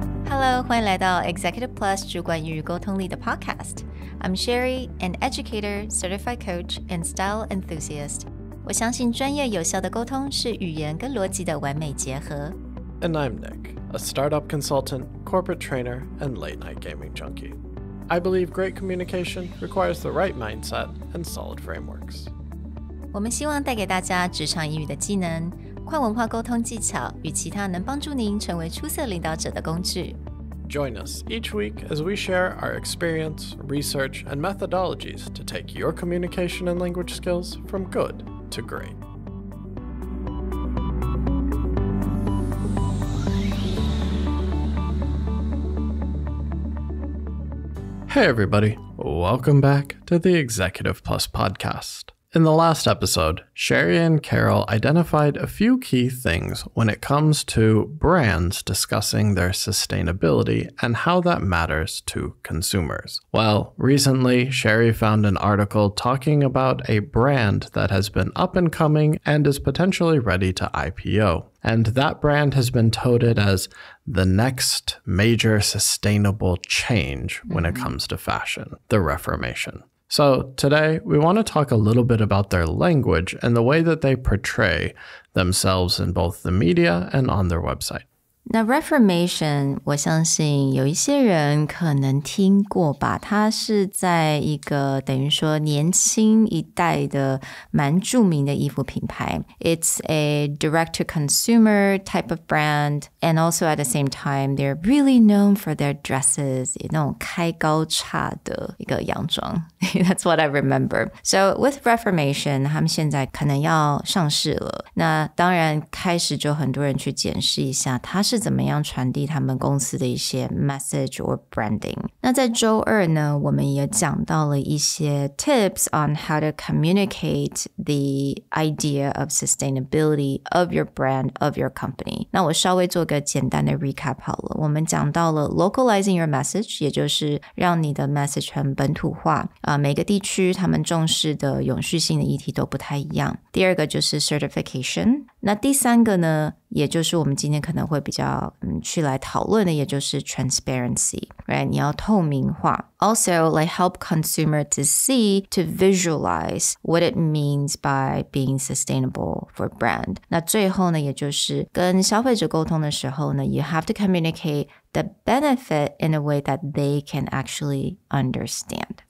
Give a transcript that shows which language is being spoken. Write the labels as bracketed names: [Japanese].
[English] Hello， [Chinese] 欢迎来到 [English] Executive Plus [Chinese] 主管与沟通力的 [English] Podcast。I'm Sherry, an educator, certified coach, and style enthusiast. [Chinese] 我相信专业有效的沟通是语言跟逻辑的完美结合。 [English] And I'm Nick, a startup consultant, corporate trainer, and late-night gaming junkie. I believe great communication requires the right mindset and solid frameworks. [Chinese] 我们希望带给大家职场英语的技能、跨文化沟通技巧与其他能帮助您成为出色领导者的工具。 [English] Join us each week as we share our experience, research, and methodologies to take your communication and language skills from good to great. Hey everybody, welcome back to the Executive Plus podcast. In the last episode, Sherry and Carol identified a few key things when it comes to brands discussing their sustainability and how that matters to consumers. Well, recently, Sherry found an article talking about a brand that has been up and coming and is potentially ready to IPO. And that brand has been touted as the next major sustainable change when it comes to fashion, the Reformation. So today, we want to talk a little bit about their language and the way that they portray themselves in both the media and on their website. [Chinese] 那 Reformation 我相信有一些人可能听过吧，它是在一个等于说年轻一代的蛮著名的衣服品牌。 [English] It's a direct-to-consumer type of brand, and also at the same time, they're really known for their dresses, [Chinese] 那种开高叉的一个洋装。 [English] That's what I remember. So with Reformation, [Chinese] 他们现在可能要上市了。那当然开始就很多人去检视一下它是怎么样传递他们公司的一些 [English] message or branding。 [Chinese] 那在周二呢，我们也讲到了一些 [English] tips on how to communicate the idea of sustainability of your brand, of your company。 [Chinese] 那我稍微做个简单的 recap 好了。我们讲到了 [English] localizing your message， [Chinese] 也就是让你的 message 很本土化。每个地区他们重视的永续性的议题都不太一样。第二个就是 certification。那第三个呢，也就是我们今天可能会比较去来讨论的，也就是 transparency， right？你要透明化。 [English] Also, like help consumer to see, to visualize what it means by being sustainable for brand. [Chinese] 那最后呢，也就是跟消费者沟通的时候呢， [English] you have to communicate the benefit in a way that they can actually understand.